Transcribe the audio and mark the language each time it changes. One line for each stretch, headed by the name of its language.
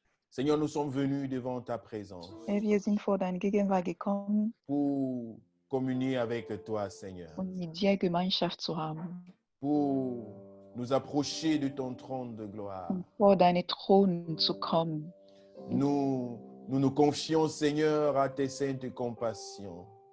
French: Seigneur, nous sommes venus devant ta présence
German: Wir sind vor deine Gegenwart gekommen,
French: pour communier avec toi, Seigneur,
German: mit dir Gemeinschaft zu haben,
French: pour nous approcher de ton trône de gloire.
German: vor deine Thron zu kommen.
French: Nous nous confions, Seigneur, à tes saintes compassions.